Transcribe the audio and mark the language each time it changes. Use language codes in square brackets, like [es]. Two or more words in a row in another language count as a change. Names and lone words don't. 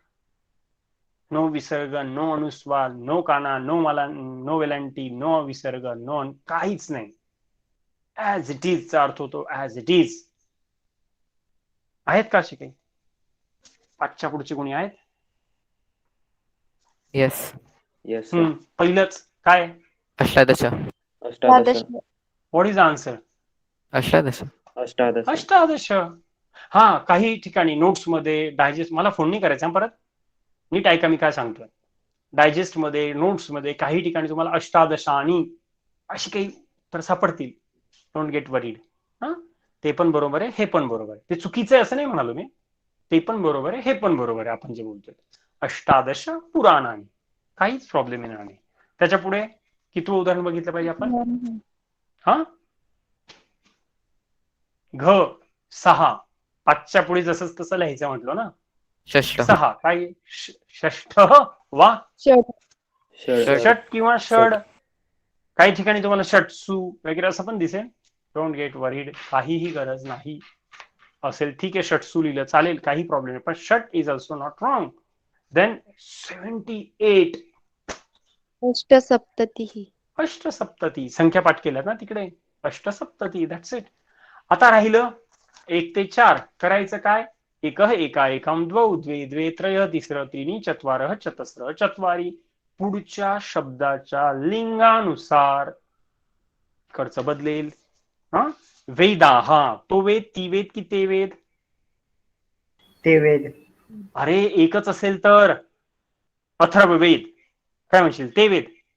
[mr] नो विसर्ग, नो अनुस्वार, नो काना, नो वेलांटी, नो विसर्ग, नो काहीच नाही. [en] as it is [mr] चा अर्थ होतो [en] as it is. [mr] आहेत का असे काही? 5च्या पुढचे कोणी आहेत? येस. येस. पहिलंच काय? अष्टादश. अष्टादश. [en] what is answer? [mr] अष्टादश. अष्टादश. अष्टादश. हा, काही ठिकाणी नोट्स मध्ये, डायजेस्ट, मला फोन नाही करायचा परत, नीट ऐका मी काय सांगतोय. डायजेस्ट मध्ये, नोट्स मध्ये काही ठिकाणी तुम्हाला अष्टादशानी अशी काही तर सापडतील. [en] don't get worried. [mr] ते पण बरोबर आहे, हे पण बरोबर आहे. ते चुकीचं आहे असं नाही म्हणालो मी. ते पण बरोबर आहे, हे पण बरोबर आहे. आपण जे बोलतोय अष्टादश पुराणानी, काहीच प्रॉब्लेम येणार नाही. त्याच्या पुढे किती उदाहरण बघितलं पाहिजे आपण? हा, घ 6. 5च्या पुढे जसं तसं लिहायचं म्हटलं ना. षष्ठ. 6 काय? [sa] षष्ठ वा [mr] षट. षड. षट किंवा षड. काही ठिकाणी तुम्हाला षटसू वगैरे असं पण दिसेल. [en] don't get worried, [mr] काहीही गरज नाही. असेल ठीक आहे, षटसू लिहिलं चालेल, काही प्रॉब्लेम नाही. [en] पण षट is also not wrong. then 78. [mr] अष्टसप्ततिः. अष्टसप्तती. संख्या पाठ केल्यात ना तिकडे. अष्टसप्तती, [en] that's it. [mr] आता राहिलं 1 ते 4. करायचं काय? [sa] एकः एका एकम द्वौ द्वे द्वे त्रयः तिसरं त्रीणि चत्वारः चतस्रः चत्वारि. [mr] पुढच्या शब्दाच्या लिंगानुसार खर्च बदलेल. वेदा. हा, तो वेद, ती वेद की ते वेद? ते वेद. अरे एकच असेल तर अथर्ववेद. काय म्हणशील? ते वेद.